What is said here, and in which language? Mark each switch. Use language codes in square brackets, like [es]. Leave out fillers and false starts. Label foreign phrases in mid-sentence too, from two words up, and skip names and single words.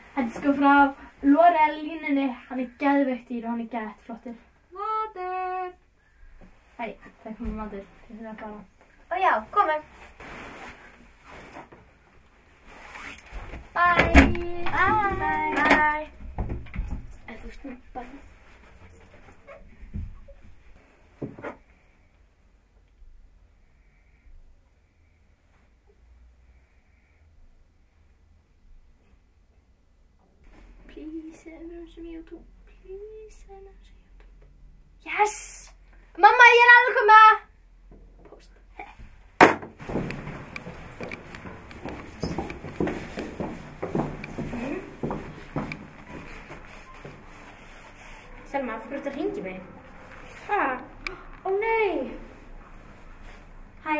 [is] Þetta er sko frá L'Oreal línunni. Hann er geðveikt dýr og hann er geðveikt flottur. Matur! Æ, það komið matur. Ég þurfa að fara. Og já, komum. Bye. En þú snuppar. [en] Please send us some YouTube. Please send us some YouTube. Yes! [is] Mamma, ég er alveg að koma! Post. Selma, af hverju ertu að hringja mig? Ha? Ó nei! Hæ.